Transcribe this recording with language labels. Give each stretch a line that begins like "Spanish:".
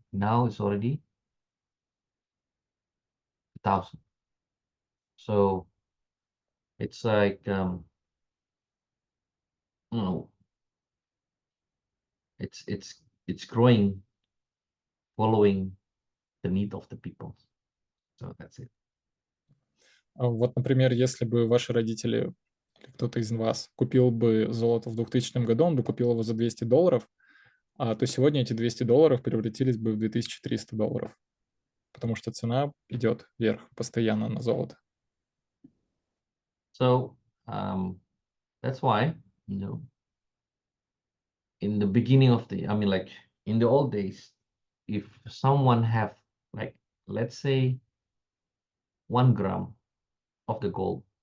English: Now it's already 1,000. So it's like it's growing following the need of the people. So that's it.
Russian: Вот, например, если бы ваши родители или кто-то из вас купил бы золото в 2000 году, он бы купил его за $200, то сегодня эти $200 превратились бы в $2300, потому что цена идет вверх постоянно на золото.
English: So that's why, in the beginning of like in the old days, if someone have like, let's say 1 gram of the gold,